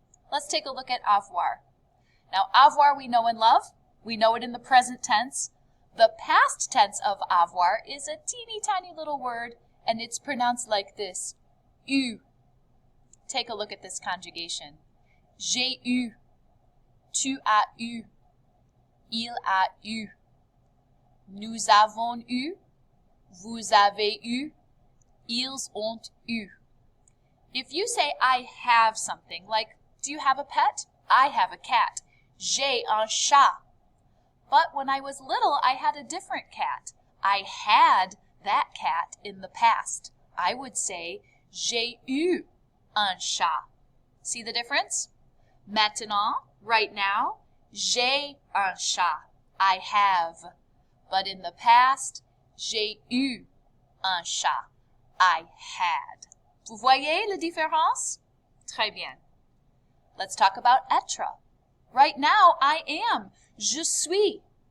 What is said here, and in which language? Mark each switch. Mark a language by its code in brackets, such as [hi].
[en] Let's take a look at avoir. Now, avoir we know and love. We know it in the present tense. The past tense of avoir is a teeny tiny little word, and it's pronounced like this, eu. Take a look at this conjugation. [fr] J'ai eu, tu as eu, il a eu, nous avons eu, vous avez eu, ils ont eu. [en] If you say I have something, like do you have a pet? I have a cat. [fr] J'ai un chat. [en] But when I was little, I had a different cat. I had that cat in the past. I would say, [fr] j'ai eu un chat. [en] See the difference? Maintenant, right now, [fr] j'ai un chat. [en] I have. But in the past, [fr] j'ai eu un chat. [en] I had. [fr] Vous voyez la différence? Très bien. [en] Let's talk about être. Right now, I am. [fr] Je suis.